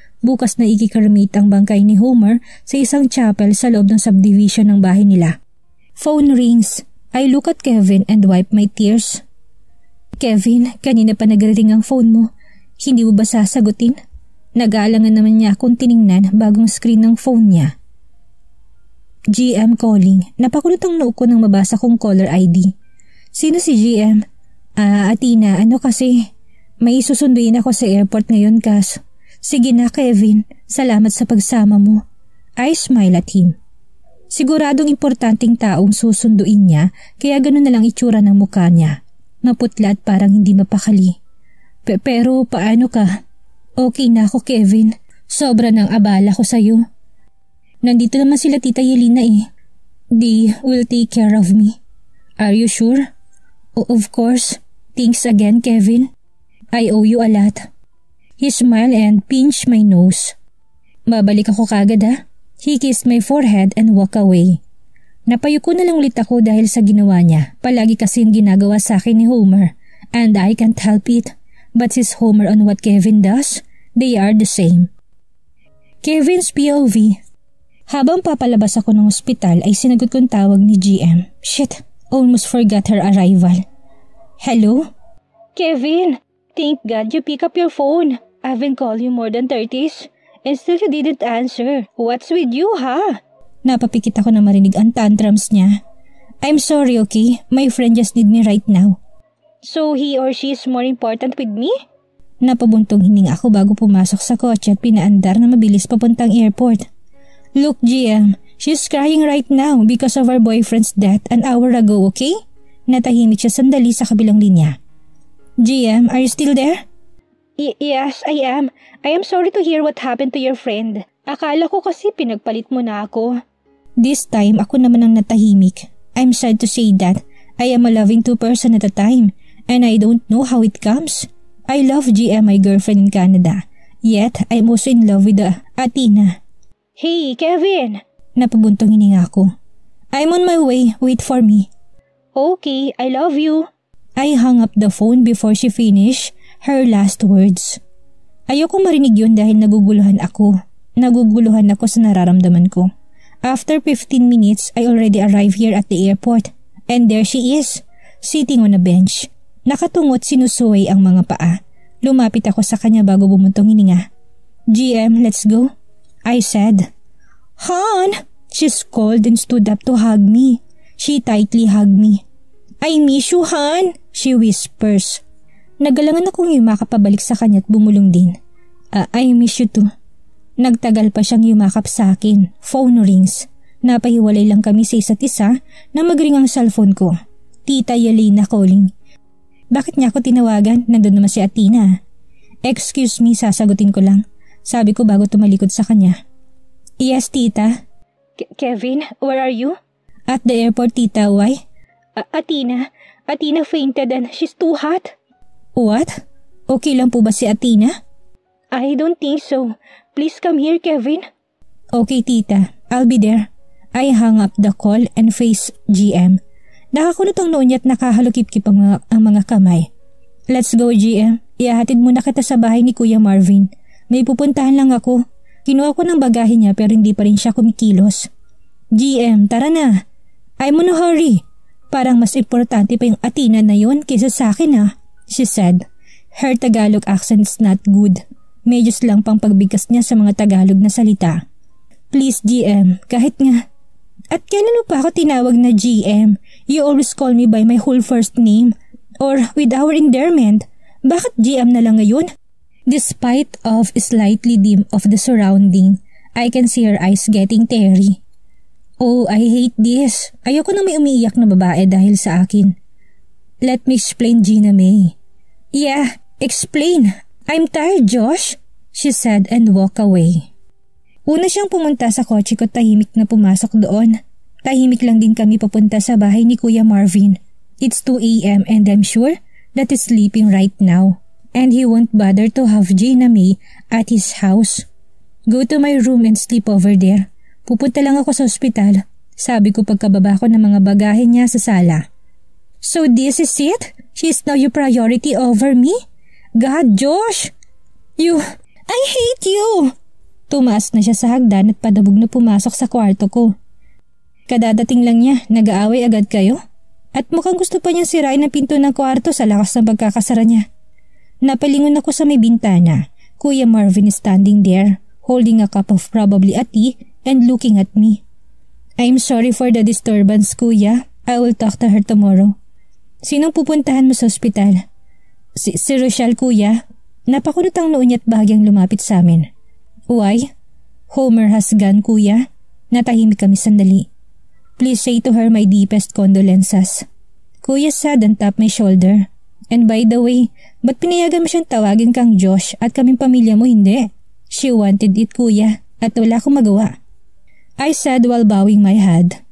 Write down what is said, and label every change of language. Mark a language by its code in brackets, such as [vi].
[tl] Bukas na ikikremate ang bangkay ni Homer sa isang chapel sa loob ng subdivision ng bahay nila. [en] Phone rings. I look at Kevin and wipe my tears. [tl] Kevin, kanina pa nagre-ring ang phone mo. Hindi mo ba sasagutin? Nag-aalangan naman niya akong tiningnan bagong screen ng phone niya. GM calling. Napakulot ang noo ko nang mabasa kong caller ID. Sino si GM? Atina, ano kasi? May susunduin ako sa airport ngayon, Kas. Sige na, Kevin. Salamat sa pagsama mo. [en] I smile at him. [tl] Siguradong importanteng taong susunduin niya kaya ganun na lang itsura ng mukha niya. Maputla at parang hindi mapakali. Pero paano ka? Okay na ako, Kevin. Sobra ng abala ko sa'yo. Nandito naman sila Tita Yelena eh. [en] They will take care of me. Are you sure? Of course. Thanks again, Kevin. I owe you a lot. He smiled and pinched my nose. [tl] Babalik ako kagad ha. [en] He kissed my forehead and walked away. [tl] Napayuko na lang ulit ako dahil sa ginawa niya. Palagi kasi yung ginagawa sa akin ni Homer. [en] And I can't help it. But since Homer on what Kevin does, they are the same. Kevin's POV. [tl] Habang papalabas ako ng ospital ay sinagot kong tawag ni GM. [en] Shit, almost forgot her arrival. Hello? Kevin, thank God you pick up your phone. I haven't called you more than 30s and still you didn't answer. What's with you, ha? [tl] Napapikit ako na marinig ang tantrums niya. [en] I'm sorry, okay? My friend just need me right now. So he or she is more important with me? [tl] Napabuntong hininga ako bago pumasok sa kotse at pinaandar na mabilis papuntang airport. [en] Look, GM, she's crying right now because of her boyfriend's death an hour ago, okay? [tl] Natahimik siya sandali sa kabilang linya. [en] GM, are you still there? Yes, I am. I am sorry to hear what happened to your friend. [tl] Akala ko kasi pinagpalit mo na ako. [en] This time, [tl] ako naman ang natahimik. [en] I'm sad to say that I am a loving two-person at a time and I don't know how it comes. I love GM, my girlfriend in Canada. Yet, I'm also in love with Atina. Hey, Kevin! [tl] Napabuntong hininga ko. [en] I'm on my way. Wait for me. Okay, I love you. I hung up the phone before she finished her last words. [tl] Ayokong marinig yun dahil naguguluhan ako. Naguguluhan ako sa nararamdaman ko. [en] After 15 minutes, I already arrived here at the airport. And there she is, sitting on a bench. [tl] Nakatungot sinusuway ang mga paa. Lumapit ako sa kanya bago bumuntong hininga. [en] GM, let's go. I said. [tl] "Han!" [en] She scolded and stood up to hug me. She tightly hugged me. "I miss you, Han," she whispers. [tl] Nagalangan akong yumakap pabalik sa kanya at bumulong din. "I miss you too." Nagtagal pa siyang yumakap sa akin. [en] Phone rings. [tl] Napahiwalay lang kami sa isa't isa na magring ang cellphone ko. Tita Yelena calling. Bakit niya ako tinawagan? Nandun naman si Athena. [en] "Excuse me, [tl] sasagutin ko lang." Sabi ko bago tumalikod sa kanya. [en] "Yes, tita." Kevin, where are you?" "At the airport, tita. Why?" Athena fainted and she's too hot." "What? [tl] Okay lang po ba si Athena?" [en] "I don't think so. Please come here, Kevin." "Okay, tita. I'll be there." I hung up the call and faced GM. [tl] Nakakunot ang noo niya at nakahalukip-kip ang mga kamay. [en] "Let's go, GM. [tl] Ihahatid muna kita sa bahay ni Kuya Marvin. May pupuntahan lang ako." Kinuha ko ng bagahe niya pero hindi pa rin siya kumikilos. "GM, tara na. [en] I'm on a hurry." [tl] "Parang mas importante pa yung Athena na yon kaysa sa akin ha," [en] she said. Her Tagalog accent is not good. [tl] Medyo lang pang pagbigkas niya sa mga Tagalog na salita. [en] "Please, GM, [tl] kahit nga." "At kailan mo pa ako tinawag na GM? [en] You always call me by my whole first name. Or with our endearment. [tl] Bakit GM na lang ngayon?" [en] Despite of slightly dim of the surrounding, I can see her eyes getting teary. "Oh, I hate this. [tl] Ayoko na may umiiyak na babae dahil sa akin." [en] "Let me explain, Gina May." "Yeah, explain. I'm tired, Josh," she said and walked away. [tl] Una siyang pumunta sa kotse ko, tahimik na pumasok doon. Tahimik lang din kami papunta sa bahay ni Kuya Marvin. [en] It's 2 a.m. and I'm sure that he's sleeping right now. And he won't bother to have Gina May at his house. "Go to my room and sleep over there. [tl] Pupunta lang ako sa ospital," sabi ko pagkababa ko ng mga bagahe niya sa sala. [en] "So this is it? She's now your priority over me? God, Josh! I hate you!" [tl] Tumaas na siya sa hagdan at padabog na pumasok sa kwarto ko. Kadadating lang niya, nag-aaway agad kayo? At mukhang gusto pa niya sirain ang pinto ng kwarto sa lakas ng pagkakasara niya. Napalingon ako sa may bintana. [en] Kuya Marvin is standing there, holding a cup of probably a tea and looking at me. "I'm sorry for the disturbance, Kuya. I will talk to her tomorrow." [tl] "Sinong pupuntahan mo sa ospital?" Si Rochelle, Kuya." Napakunot ang noo niya at bahagyang lumapit sa amin. [en] "Why?" "Homer has gone, Kuya." [tl] Natahimik kami sandali. [en] "Please say to her my deepest condolences." Kuya said and tapped my shoulder. "And by the way, [tl] ba't pinayagan mo siyang tawagin kang Josh at kaming pamilya mo hindi?" [en] "She wanted it, Kuya, [tl] at wala akong magawa," [en] I said while bowing my head.